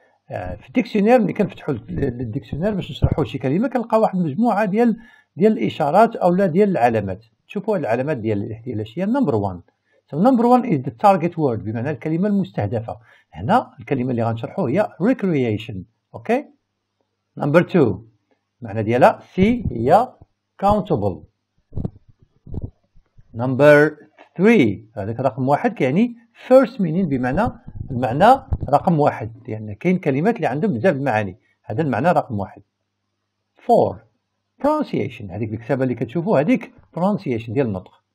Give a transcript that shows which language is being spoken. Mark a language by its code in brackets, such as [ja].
[ar] في الديكسيونير ملي كنفتحوا الديكسيونير باش نشرحوا شي كلمة كنلقاو واحد المجموعة ديال الإشارات أولا ديال العلامات. تشوفوا العلامات ديال اش هي. [en] Number 1. So number 1 is the target word [ar] بمعنى الكلمة المستهدفة. هنا الكلمة اللي غنشرحوها هي recreation. [en] Okay. [ar] Number 2 معنى ديالها C هي countable. Number 3 هذاك رقم 1 كيعني [en] first meaning [ar] بمعنى المعنى رقم 1 لأن كاين كلمات اللي عندهم بزاف المعاني. هذا المعنى رقم 1. 4 pronunciation هذيك الكتابة اللي كتشوفوا هذيك pronunciation ديال النطق.